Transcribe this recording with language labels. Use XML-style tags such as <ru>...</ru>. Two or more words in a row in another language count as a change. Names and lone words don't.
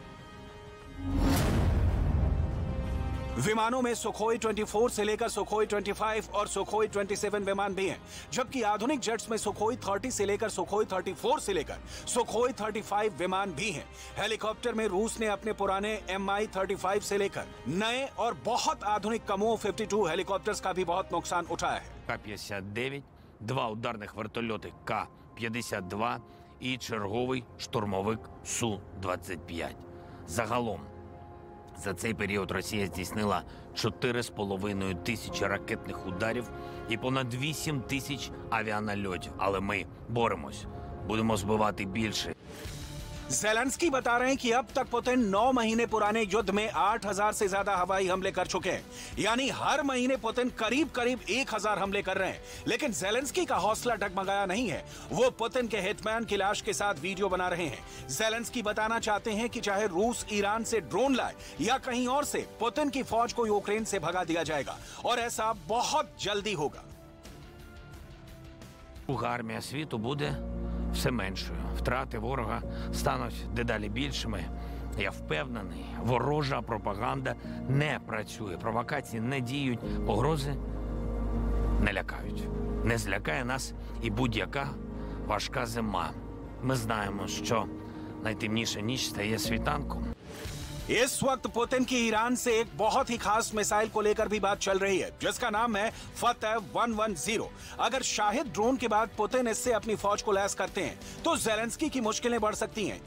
<hi>विमानों में सुखोई 24 से लेकर सुखोई 25 और सुखोई 27 विमान भी हैं, जबकि आधुनिक जेट्स में सुखोई 30 से लेकर सुखोई 34 से लेकर सुखोई 35 विमान भी हैं। हेलीकॉप्टर में रूस ने अपने पुराने Mi-35 से लेकर नए और बहुत आधुनिक कमो 52 हेलीकॉप्टर्स का भी बहुत नुकसान उठाया है।</hi> <uk>К-59, 2 ударних вертольоти К-52 і черговий штурмовик Су-25. Загалом за цей період Росія здійснила 4,5 тисячі ракетних ударів і понад 8 тисяч авіанальотів. Але ми боремось. Будемо збивати більше.</uk> <hi>ज़ेलेंस्की बता रहे हैं कि अब तक पुतिन 9 महीने पुराने युद्ध में 8000 से ज्यादा हवाई हमले कर चुके हैं। यानी हर महीने पुतिन करीब करीब 1000 हमले कर रहे हैं। लेकिन ज़ेलेंस्की का हौसला डगमगाया नहीं है। वो पुतिन के हिटमैन की लाश के साथ वीडियो बना रहे हैं। ज़ेलेंस्की बताना चाहते हैं कि चाहे रूस ईरान से ड्रोन लाए या कहीं और से, पुतिन की फौज को यूक्रेन से भगा दिया जाएगा और ऐसा बहुत जल्दी होगा।</hi> <uk>Армія світу буде все меншою. Втрати ворога стануть дедалі більшими. Я впевнений, ворожа пропаганда не працює, провокації не діють, погрози не лякають. Не злякає нас і будь-яка важка зима. Ми знаємо, що найтемніша ніч стає світанком.</uk> <hi>इस वक्त पुतिन की ईरान से एक बहुत ही खास मिसाइल को लेकर भी बात चल रही है, जिसका नाम है फतेह 110। अगर शाहिद ड्रोन के बाद पुतिन इससे अपनी फौज को लैस करते हैं तो ज़ेलेंस्की की मुश्किलें बढ़ सकती हैं।</hi>